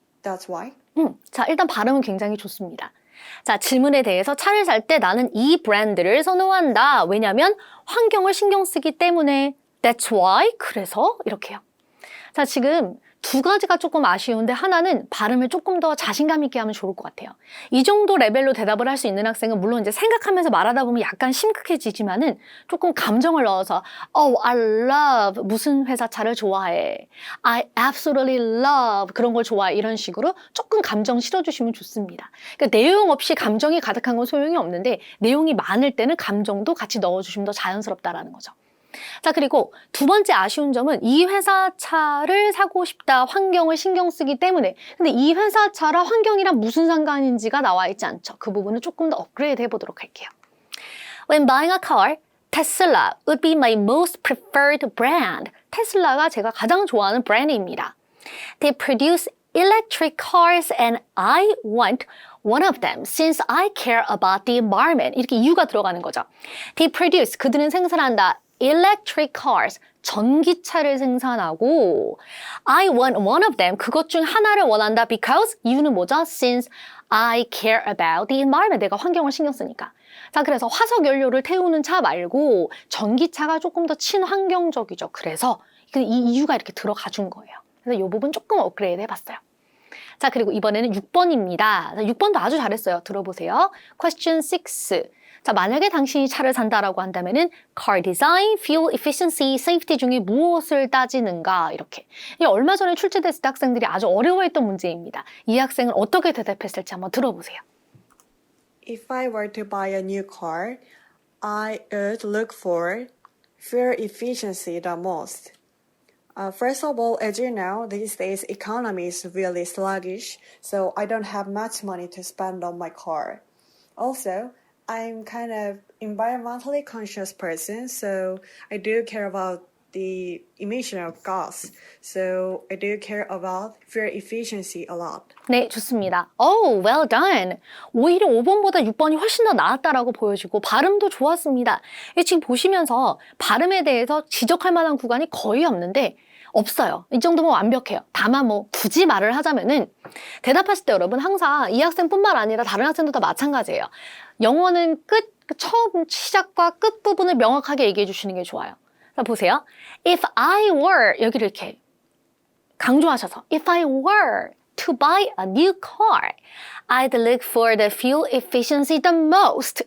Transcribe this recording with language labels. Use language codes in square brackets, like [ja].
[en] That's why. [ko] 자, 일단 발음은 굉장히 좋습니다. 자, 질문에 대해서 차를 살 때 나는 이 브랜드를 선호한다. 왜냐면 환경을 신경 쓰기 때문에. [en] That's why. [ko] 그래서 이렇게요. 자, 지금 두 가지가 조금 아쉬운데 하나는 발음을 조금 더 자신감 있게 하면 좋을 것 같아요. 이 정도 레벨로 대답을 할 수 있는 학생은 물론 이제 생각하면서 말하다 보면 약간 심각해지지만은 조금 감정을 넣어서 [en] Oh, I love [ko] 무슨 회사 차를 좋아해. [en] I absolutely love [ko] 그런 걸 좋아해. 이런 식으로 조금 감정 실어주시면 좋습니다. 그러니까 내용 없이 감정이 가득한 건 소용이 없는데 내용이 많을 때는 감정도 같이 넣어주시면 더 자연스럽다라는 거죠. 자, 그리고 두 번째 아쉬운 점은 이 회사 차를 사고 싶다. 환경을 신경 쓰기 때문에. 근데 이 회사 차랑 환경이랑 무슨 상관인지가 나와 있지 않죠. 그 부분을 조금 더 업그레이드 해보도록 할게요. [en] When buying a car, Tesla would be my most preferred brand. [ko] 테슬라가 제가 가장 좋아하는 브랜드입니다. [en] They produce electric cars and I want one of them since I care about the environment. [ko] 이렇게 이유가 들어가는 거죠. [en] They produce, [ko] 그들은 생산한다. [en] electric cars, [ko] 전기차를 생산하고 [en] I want one of them, [ko] 그것 중 하나를 원한다 [en] because [ko] 이유는 뭐죠? [en] Since I care about the environment, [ko] 내가 환경을 신경 쓰니까. 자, 그래서 화석 연료를 태우는 차 말고 전기차가 조금 더 친환경적이죠. 그래서 이 이유가 이렇게 들어가 준 거예요. 그래서 이 부분 조금 업그레이드 해봤어요. 자, 그리고 이번에는 6번입니다. 6번도 아주 잘했어요. 들어보세요. [en] Question 6. [ko] 자, 만약에 당신이 차를 산다라고 한다면은 car design, fuel efficiency, safety 중에 무엇을 따지는가 이렇게. 이 얼마 전에 출제됐을 때 학생들이 아주 어려워했던 문제입니다. 이 학생은 어떻게 대답했을지 한번 들어보세요. [en] If I were to buy a new car, I would look for fuel efficiency the most. First of all, as you know, these days economy is really sluggish, so I don't have much money to spend on my car. Also, I'm kind of environmentally conscious person, so I do care about the emission of gas. So I do care about fuel efficiency a lot. [ko] 네, 좋습니다. [en] Oh, well done. [ko] 오히려 5번보다 6번이 훨씬 더 나았다라고 보여지고 발음도 좋았습니다. 지금 보시면서 발음에 대해서 지적할 만한 구간이 거의 없는데 없어요. 이 정도면 완벽해요. 다만 뭐 굳이 말을 하자면은 대답하실 때 여러분 항상 이 학생뿐만 아니라 다른 학생도 다 마찬가지예요. 영어는 처음 시작과 끝 부분을 명확하게 얘기해 주시는 게 좋아요. 자, 보세요. [en] If I were [ko] 여기를 이렇게 강조하셔서 [en] If I were to buy a new car, I'd look for the fuel efficiency the most.